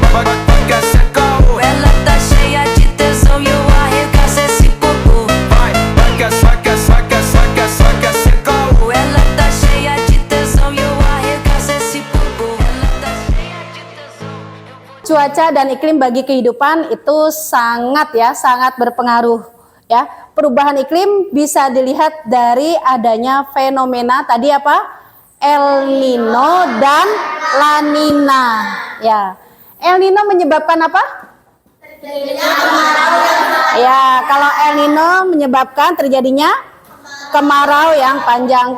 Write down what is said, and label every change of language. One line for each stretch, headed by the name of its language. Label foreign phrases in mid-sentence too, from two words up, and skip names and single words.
Portuguese: Ela tá cheia de tesão e eu arregaço esse popô. Vai que é caô. Ela tá cheia de tesão e eu arregaço esse popô. Ela tá cheia de tesão, eu vou.
Indonesian: Cuaca dan iklim bagi kehidupan itu sangat berpengaruh, ya. Perubahan iklim bisa dilihat dari adanya fenomena tadi apa? El Nino dan La Nina, ya. El Nino menyebabkan apa? Ya, kalau El Nino menyebabkan terjadinya kemarau yang panjang.